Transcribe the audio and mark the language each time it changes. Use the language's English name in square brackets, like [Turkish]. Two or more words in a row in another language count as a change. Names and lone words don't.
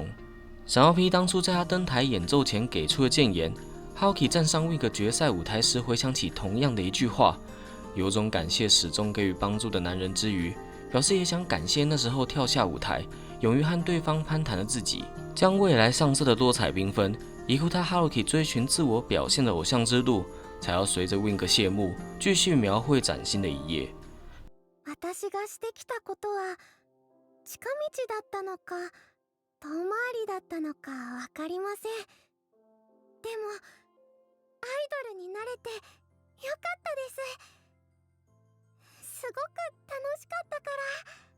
[Chinese] 闪耀 P 当初在他登台演奏前给出的谏言， Haruki 站上 Wing 决赛舞台时回想起同样的一句话，有种感谢始终给予帮助的男人之余，表示也想感谢那时候跳下舞台勇于和对方攀谈的自己，将未来上色的多彩缤纷，以后他 Haruki 追寻自我表现的偶像之路，才要随着 Wing 谢幕，继续描绘崭新的一页。 [Japanese] 私がしてきたことは近道だったのか遠回りだったのかわかりません。でもアイドルになれてよかったです。すごく楽しかったから。